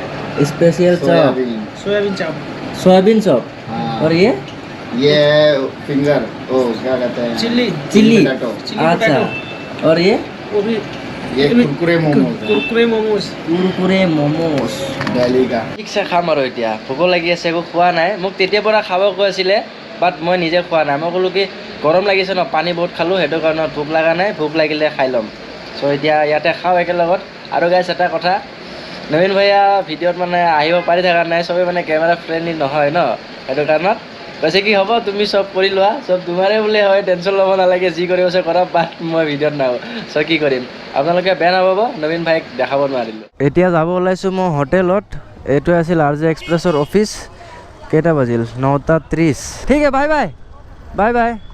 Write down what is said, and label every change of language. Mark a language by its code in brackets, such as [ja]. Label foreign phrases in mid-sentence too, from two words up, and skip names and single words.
[en] special chop सोयाबीन soybean chop soybean chop [hi] हाँ। और ये है फिंगर ओ क्या कहते हैं चिल्ली चिल्ली पोटैटो। अच्छा और ये वो भी ये कुरकुरे मोमोज कुरकुरे मोमोज कुरकुरे मोमोज दिल्ली का [as] ঠিকছে খাম আৰু এতিয়া ভোক লাগি আছে একো খোৱা নাই মোক তেতিয়াৰ পৰা খাব কৈ আছিলে বাট মই নিজে খোৱা নাই মই ক'লোঁ কি গৰম লাগিছে ন পানী বহুত খালোঁ সেইটো কাৰণত ভোক লগা নাই ভোক লাগিলে খাই ল'ম চ' এতিয়া ইয়াতে খাওঁ একেলগত আৰু গাইছ এটা কথা নবীন ভাইয়া ভিডিঅ'ত মানে আহিব পাৰি থকা নাই চবেই মানে [en] camera friendly [as] নহয় ন সেইটো কাৰণত কৈছে কি হ'ব তুমি চব কৰি লোৱা চব তোমাৰে বোলে হয় টেনশ্যন ল'ব নালাগে যি কৰিব আছে কৰা বাট মই ভিডিঅ'ত নাহোঁ চ' কি কৰিম আপোনালোকে বেয়া নাপাব নবীন ভাইক দেখাব নোৱাৰিলোঁ এতিয়া যাব ওলাইছোঁ মই হোটেলত এইটোৱে আছিল আৰজে এক্সপ্ৰেছৰ অফিচ কেইটা বাজিল 9:30 ঠিক আছে [en] bye bye bye bye